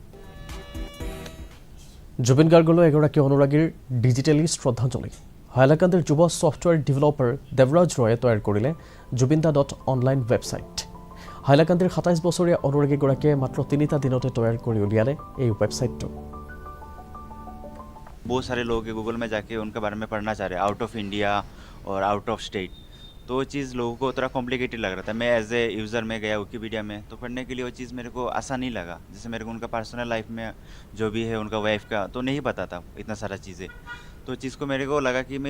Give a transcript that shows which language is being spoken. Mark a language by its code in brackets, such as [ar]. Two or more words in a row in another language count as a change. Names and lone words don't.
[as] জুবিন গাৰ্গলৈ এগৰাকী অনুৰাগীৰ ডিজিটেলি শ্ৰদ্ধাঞ্জলি হাইলাকান্দিৰ যুৱ ছফ্টৱেৰ ডেভেলপাৰ দেৱৰাজ ৰয়ে তৈয়াৰ কৰিলে jubinda.online ৱেবছাইট হাইলাকান্দিৰ 27 বছৰীয়া অনুৰাগীগৰাকীয়ে মাত্ৰ 3টা দিনতে তৈয়াৰ কৰি উলিয়ালে এই ৱেবছাইটটো [hi] बहुत सारे लोग गूगल में जाके उनके बारे में पढ़ना चाह रहे हैं [en] out of India [hi] और [en] out of state [hi] तो वो चीज़ लोगों को थोड़ा कॉम्प्लिकेटेड लग रहा था मैं [en] as a user [hi] में गया विकीपीडिया में तो पढ़ने के लिए वो चीज़ मेरे को आसान नहीं लगा जैसे मेरे को उनका [en] personal life [hi] में जो भी है उनका वाइफ का तो नहीं पता था इतना सारा चीज़ें तो चीज़ को मेरे को लगा कि